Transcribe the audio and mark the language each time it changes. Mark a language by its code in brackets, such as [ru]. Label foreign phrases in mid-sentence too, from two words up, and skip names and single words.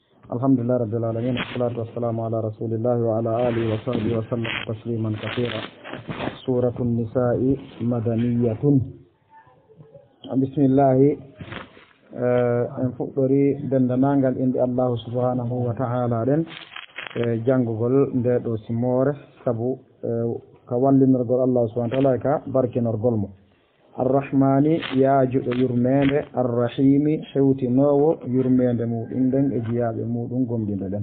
[ar] الحمد لله رب العالمين والصلاة والسلام على رسول الله وعلى آله وصحبه وسلم تسليما كثيرا. سورة النساء مدنية. بسم الله. [ff] en fuɗɗori dendanangal inde [ar] الله سبحانه وتعالى [ff] ɗen janngugol nde ɗo simore sabu ka wallinorgol [ar] الله سبحانه وتعالى [ff] ka barkinorgol mo. arrahmani yaajuɗo yurmede, arrahimi hewtinowo yurmede muɗum ɗen e jiyaɓe muɗum gomɗinde ɗen.